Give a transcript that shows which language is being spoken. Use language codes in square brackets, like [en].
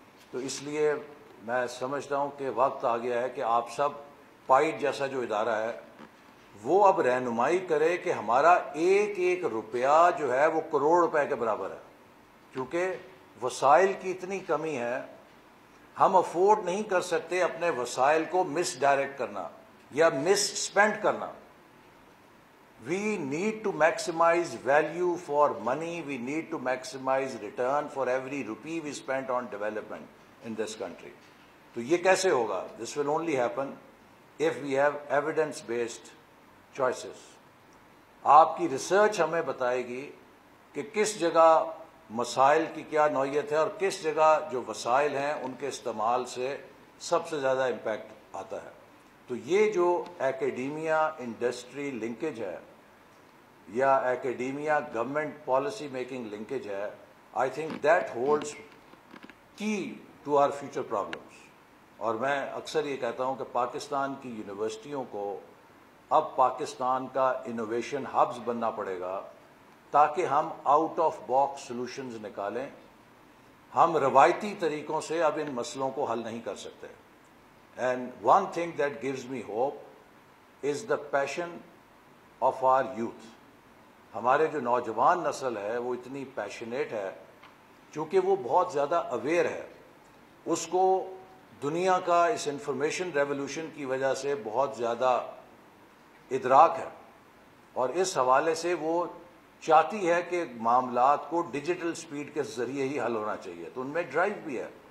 [ur] تو اس لیے میں سمجھتا ہوں کہ وقت آ گیا ہے کہ آپ سب پائٹ جیسا جو ادارہ ہے وہ اب رہنمائی کرے کہ ہمارا ایک ایک روپیہ جو ہے وہ کروڑ روپے کے برابر ہے. کیونکہ وسائل کی اتنی کمی ہے، ہم افورڈ نہیں کر سکتے اپنے وسائل کو مس ڈائریکٹ کرنا یا مس اسپینڈ کرنا. [en] We need to maximize value for money. We need to maximize return for every rupee we spent on development in this country. [ur] تو یہ کیسے ہوگا؟ [en] This will only happen if we have evidence-based choices. [ur] آپ کی research ہمیں بتائے گی کہ کس جگہ مسائل کی کیا نوعیت ہے اور کس جگہ جو وسائل ہیں ان کے استعمال سے سب سے زیادہ امپیکٹ آتا ہے. تو یہ جو ایکیڈیمیا انڈسٹری لنکیج ہے یا ایکیڈیمیا گورنمنٹ پالیسی میکنگ لنکیج ہے، [en] I think that holds key to our future problems. [ur] اور میں اکثر یہ کہتا ہوں کہ پاکستان کی یونیورسٹیوں کو اب پاکستان کا انوویشن ہبز بننا پڑے گا تاکہ ہم آؤٹ آف باکس سولوشنز نکالیں. ہم روایتی طریقوں سے اب ان مسئلوں کو حل نہیں کر سکتے. [en] And one thing that gives me hope is the passion of our youth. [ur] ہمارے جو نوجوان نسل ہے وہ اتنی پیشنیٹ ہے، چونکہ وہ بہت زیادہ اویئر ہے. اس کو دنیا کا اس انفارمیشن ریولوشن کی وجہ سے بہت زیادہ ادراک ہے، اور اس حوالے سے وہ چاہتی ہے کہ معاملات کو ڈیجیٹل سپیڈ کے ذریعے ہی حل ہونا چاہیے. تو ان میں ڈرائیو بھی ہے.